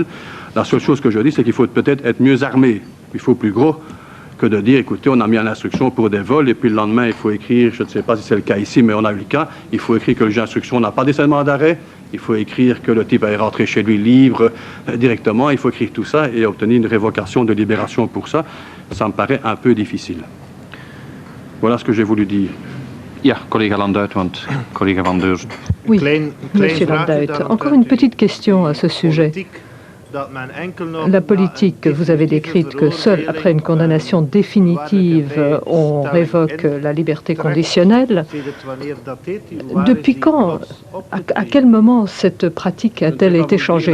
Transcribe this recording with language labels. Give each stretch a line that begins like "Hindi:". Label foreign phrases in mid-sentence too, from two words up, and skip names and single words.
French: La seule chose que je dis, c'est qu'il faut peut-être être mieux armé. Il faut plus gros que de dire, écoutez, on a mis en instruction pour des vols, et puis le lendemain, il faut écrire, je ne sais pas si c'est le cas ici, mais on a eu le cas, il faut écrire que le juge d'instruction n'a pas décès d'arrêt, il faut écrire que le type est rentré chez lui libre directement, il faut écrire tout ça et obtenir une révocation de libération pour ça. Ça me paraît un peu difficile. Voilà ce que j'ai voulu dire.
Dutch: Ja, collega Landuit, want collega Van Deurzen.
French: Oui, Monsieur Landuit, encore une petite question à ce sujet. La politique que vous avez décrite, que seul après une condamnation définitive, on révoque la liberté conditionnelle, depuis quand, à quel moment cette pratique a-t-elle été changée?